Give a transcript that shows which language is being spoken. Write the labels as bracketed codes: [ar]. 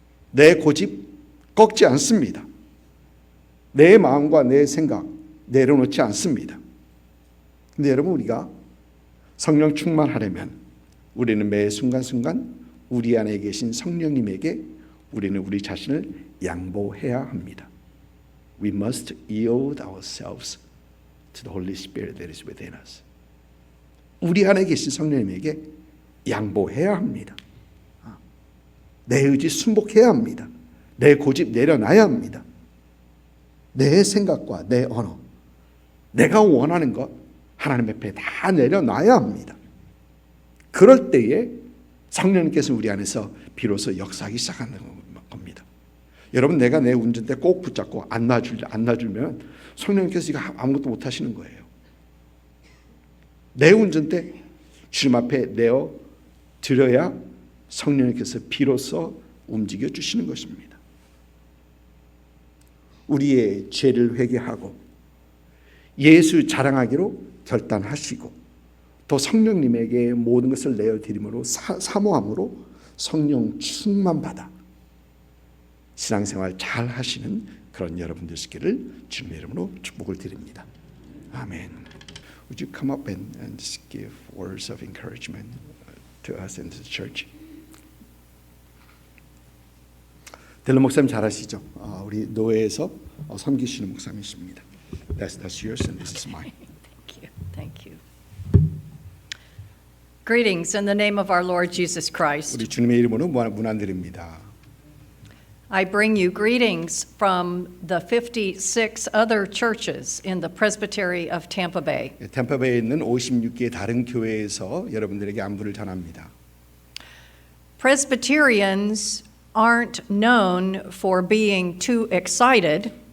[ko] 내 고집 꺾지 않습니다. 내 마음과 내 생각 내려놓지 않습니다. 근데 여러분 우리가 성령 충만하려면 우리는 매 순간순간 우리 안에 계신 성령님에게 우리는 우리 자신을 양보해야 합니다. [en] We must yield ourselves to the Holy Spirit that is within us. [ko] 우리 안에 계신 성령님에게 양보해야 합니다. 내 의지 순복해야 합니다. 내 고집 내려놔야 합니다. 내 생각과 내 언어, 내가 원하는 것 하나님 앞에 다 내려놔야 합니다. 그럴 때에 성령님께서 우리 안에서 비로소 역사하기 시작하는 겁니다. 여러분 내가 내 운전대 꼭 붙잡고 안 놔주면 성령님께서 이거 아무것도 못 하시는 거예요. 내 운전대 주님 앞에 내어 드려야 성령님께서 비로소 움직여 주시는 것입니다. 우리의 죄를 회개하고 예수 자랑하기로 결단하시고 또 성령님에게 모든 것을 내어드림으로 사모함으로 성령 충만받아 신앙생활 잘 하시는 그런 여러분 되시기를 주님의 이름으로 축복을 드립니다. 아멘. [en] would you come up and just give words of encouragement to us and to the church? [ko] 델러 목사님 잘하시죠? 우리 노예에서 섬기시는 목사님이십니다. [en] That's yours and this is mine. Thank you. Thank you. Greetings in the name of our Lord Jesus Christ. [ko] 우리 주님의 이름으로 문안드립니다. [en] I bring you greetings from the 56 other churches in the Presbytery of Tampa Bay. [ko] 템파베이에 있는 56개의 다른 교회에서 여러분들에게 안부를 전합니다. [en] Presbyterians aren't known for being too excited.